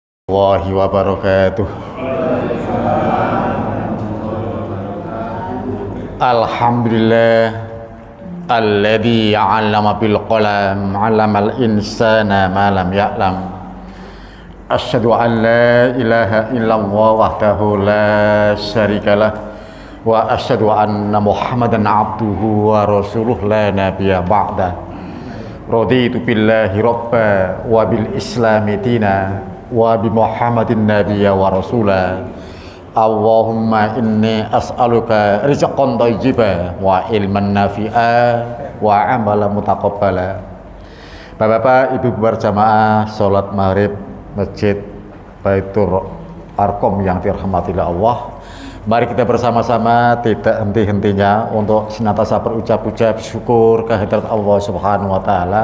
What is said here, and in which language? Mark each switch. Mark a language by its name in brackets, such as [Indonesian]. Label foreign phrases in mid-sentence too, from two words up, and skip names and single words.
[Arabic] ورحمة الله وبركاته الحمد لله الذي علم بالقلم علم الإنسان ما لم يعلم. أشهد أن لا إله إلا الله وحده لا شريك له وأشهد أن محمدا عبده ورسوله لا نبي بعده. رضيت بالله ربا وبالإسلام دينا وبمحمد نبيا ورسولا. اللهم إني أسألك رزقا طيبا وعلما نافعا وعملا متقبلا. [Indonesian] Bapak-bapak, ibu berjamaah salat maghrib Masjid Baitur Arqam yang dirahmati Allah. Mari kita bersama-sama tidak henti-hentinya untuk senantiasa berucap-ucap syukur kehadirat Allah [Arabic] سبحانه وتعالى.